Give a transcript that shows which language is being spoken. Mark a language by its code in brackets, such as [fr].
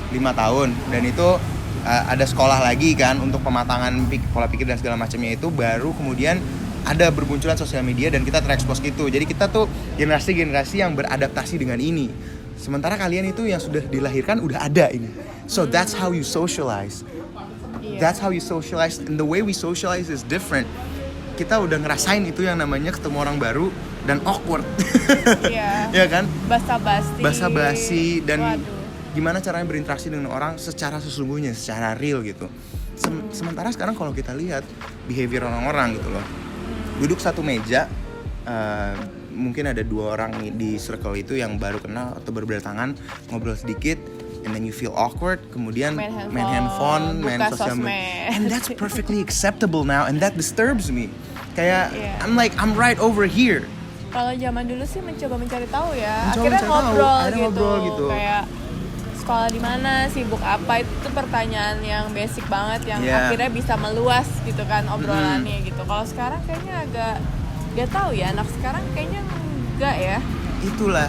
[id] 5 tahun. Dan itu ada sekolah lagi kan untuk pematangan pola pikir dan segala macamnya itu, baru kemudian ada bermunculan sosial media dan kita terekspos gitu. Jadi kita tuh generasi-generasi yang beradaptasi dengan ini. Sementara kalian itu yang sudah dilahirkan udah ada ini. [en] So that's how you socialize. That's how you socialize, and the way we socialize is different. [id] Kita udah ngerasain itu yang namanya ketemu orang baru dan awkward. Iya. Ya kan? Basa-basi dan gimana caranya berinteraksi dengan orang secara sesungguhnya, secara real gitu. Sementara sekarang kalau kita lihat behavior orang-orang gitu loh. Duduk satu meja, mungkin ada 2 orang di circle itu yang baru kenal atau baru berdatangan, ngobrol sedikit, [en] and then you feel awkward, [id] kemudian main handphone, main sosial media, [en] and that's perfectly acceptable now, and that disturbs me. [id] Kayak [en] I'm right over here. [id] Kalau zaman dulu sih mencoba mencari tahu ya, Mencoba akhirnya mencari tahu, ngobrol gitu. Kayak sekolah di mana, sibuk apa, itu pertanyaan yang basic banget yang akhirnya bisa meluas gitu kan obrolannya gitu. Kalau sekarang kayaknya agak gak tahu ya, anak sekarang kayaknya enggak ya. Itulah.